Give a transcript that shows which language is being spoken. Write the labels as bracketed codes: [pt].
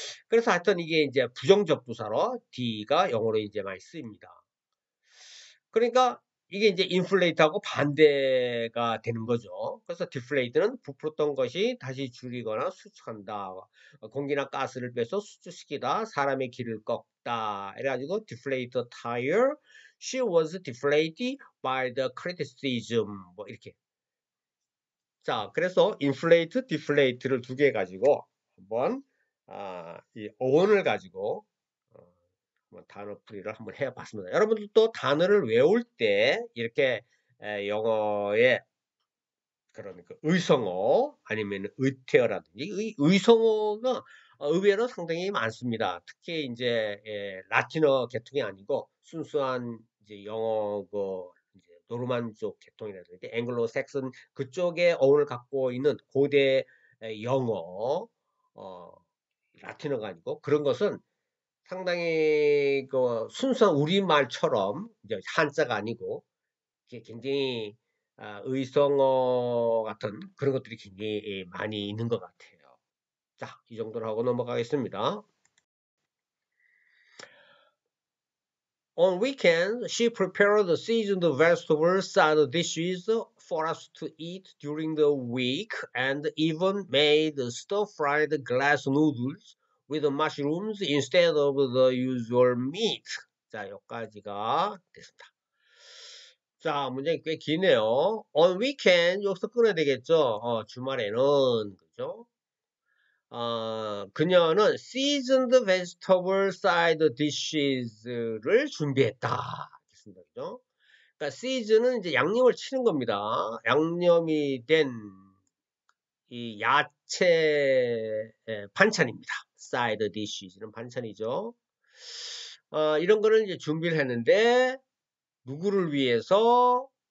[ko] 그래서 하여튼 이게 이제 부정적 부사로 D가 영어로 이제 많이 쓰입니다. 그러니까 이게 이제 인플레이트하고 반대가 되는 거죠. 그래서 디플레이트는 부풀었던 것이 다시 줄이거나 수축한다. 공기나 가스를 빼서 수축시키다. 사람의 길을 꺾다. 이래가지고 [en] deflate tire. She was deflated by the criticism. [ko] 뭐 이렇게. 자, 그래서 inflate, deflate를 두 개 가지고 한번 이 어원을 가지고 한번 단어 풀이를 한번 해봤습니다. 여러분들도 단어를 외울 때 이렇게 영어의 그런 그 의성어 아니면 의태어라든지 의성어가 의외로 상당히 많습니다. 특히 이제 라틴어 계통이 아니고 순수한 이제 영어 이제 노르만 쪽 계통이라든지 앵글로 삭슨 그쪽의 어원을 갖고 있는 고대 영어 라틴어가 아니고 그런 것은 상당히 그 순수한 우리말처럼 이제 한자가 아니고 이게 굉장히 의성어 같은 그런 것들이 굉장히 많이 있는 것 같아요. 자, 이 정도로 하고 넘어가겠습니다. [en] On weekends, she prepared the seasoned vegetable side dishes for us to eat during the week and even made stir-fried glass noodles with mushrooms instead of the usual meat. [ko] 자, 여기까지가 됐습니다. 자, 문장이 꽤 기네요. [en] On weekend, [ko] 여기서 끊어야 되겠죠? 주말에는, 그죠? 그녀는 [en] seasoned vegetable side dishes [ko] 를 준비했다. 됐습니다. 그죠? 그러니까 season은 이제 양념을 치는 겁니다. 양념이 된 이 야채 반찬입니다. [en] side dishes [ko] 는 반찬이죠. 이런 거를 이제 준비를 했는데, 누구를 위해서?